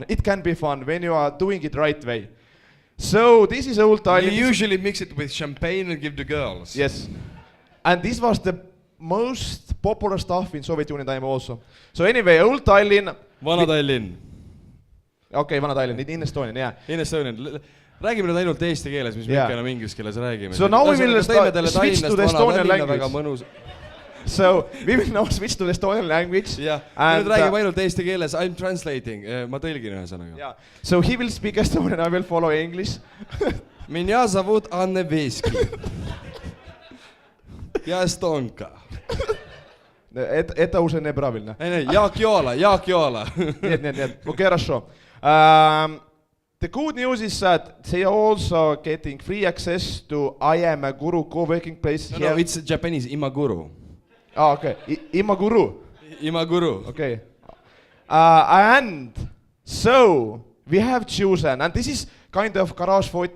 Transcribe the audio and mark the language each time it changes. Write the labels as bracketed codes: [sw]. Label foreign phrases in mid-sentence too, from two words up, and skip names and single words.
[en] It can be fun when you are doing it right way. So this is Old Tallinn. You usually mix it with champagne and give to girls. Yes, and this was the most popular stuff in Soviet Union time also. So anyway, Old Tallinn. Vana Tallinn. Okay, Vana Tallinn, in Estonian, yeah. In Estonian. [et] Räägime nüüd ainult eesti keeles, mis me ikka enam inglise keeles räägime. [en] So now we will switch to the Estonian language. [et] Väga mõnus. [en] So we will now switch to the Estonian language. Yeah. [et] Nüüd räägime ainult eesti keeles. [en] I'm translating. [et] Ma tõlgin ühesõnaga. [en] Yeah. So he will speak Estonian, I will follow English. [ru] Меня зовут Anne Veski. я эстонка. Это уже неправильно. [et] Ei, Jaak Joala. [ru] Нет. Okay, хорошо. [en] The good news is that they are also getting free access to I Am a Guru co-working place here. No, it's Japanese, Imaguru. Ah, okay. Imaguru. Imaguru. Okay. And so we have chosen, and this is kind of Garage48.